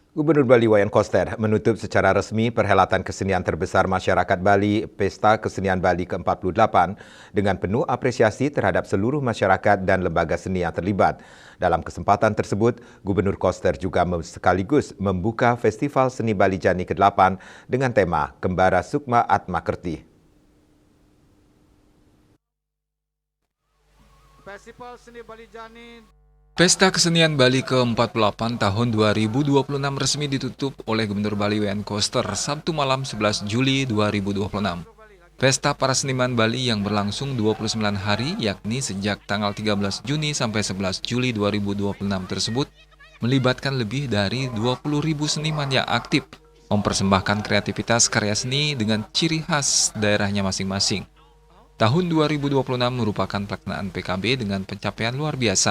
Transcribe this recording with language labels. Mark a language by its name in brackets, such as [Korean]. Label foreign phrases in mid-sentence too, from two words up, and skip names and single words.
[Indonesian] Gubernur Bali Wayan Koster menutup secara resmi perhelatan kesenian terbesar masyarakat Bali, Pesta Kesenian Bali ke-48, dengan penuh apresiasi terhadap seluruh masyarakat dan lembaga seni yang terlibat. Dalam kesempatan tersebut, Gubernur Koster juga sekaligus membuka Festival Seni Bali Jani ke-8 dengan tema Kembara Sukma Atma Kerti. Festival Seni Bali Jani Pesta Kesenian Bali ke-48 tahun 2026 resmi ditutup oleh Gubernur Bali Wayan Koster Sabtu malam 11 Juli 2026. Pesta para seniman Bali yang berlangsung 29 hari, yakni sejak tanggal 13 Juni sampai 11 Juli 2026 tersebut, melibatkan lebih dari 20.000 seniman yang aktif, mempersembahkan kreativitas karya seni dengan ciri khas daerahnya masing-masing. Tahun 2026 merupakan pelaksanaan PKB dengan pencapaian luar biasa.